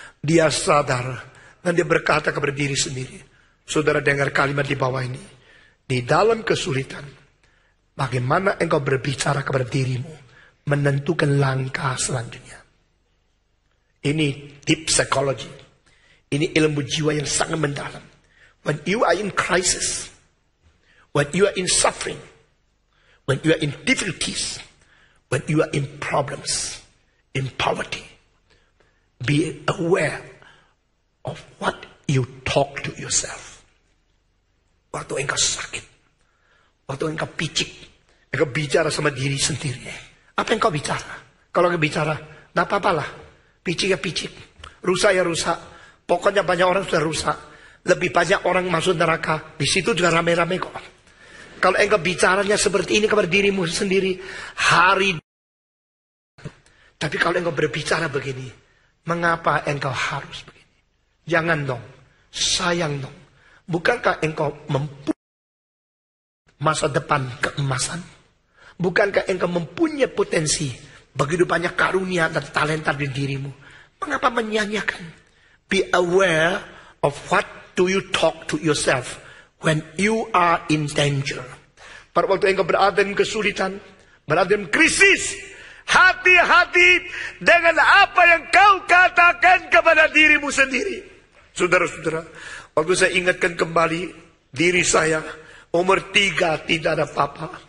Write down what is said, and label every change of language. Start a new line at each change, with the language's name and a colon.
Indonesian: Dia sadar dan dia berkata kepada diri sendiri. Saudara dengar kalimat di bawah ini. Di dalam kesulitan, bagaimana engkau berbicara kepada dirimu, menentukan langkah selanjutnya. Ini
English: deep psychology.
Indonesian: Ini ilmu jiwa yang sangat mendalam.
English: When you are in crisis, when you are in suffering, when you are in difficulties, when you are in problems, in poverty, be aware of what you talk to yourself.
Indonesian: Waktu engkau sakit, waktu engkau picik, engkau bicara sama diri sendiri. Apa yang kau bicara? Kalau engkau bicara, tidak apa-apalah. Picik ya picik, rusak ya rusak. Pokoknya banyak orang sudah rusak. Lebih banyak orang masuk neraka. Di situ juga rame-rame kok. Kalau engkau bicaranya seperti ini kepada dirimu sendiri, hari. Tapi kalau engkau berbicara begini, mengapa engkau harus begini? Jangan dong, sayang dong. Bukankah engkau mempunyai masa depan keemasan? Bukankah engkau mempunyai potensi, begitu banyak karunia dan talenta di dirimu? Mengapa menyanyiakan?
English: Be aware of what do you talk to yourself when you are in danger.
Indonesian: Pada waktu engkau berada dalam kesulitan, berada dalam krisis, hati-hati dengan apa yang kau katakan kepada dirimu sendiri. Saudara-saudara, waktu saya ingatkan kembali diri saya, umur 3 tidak ada papa.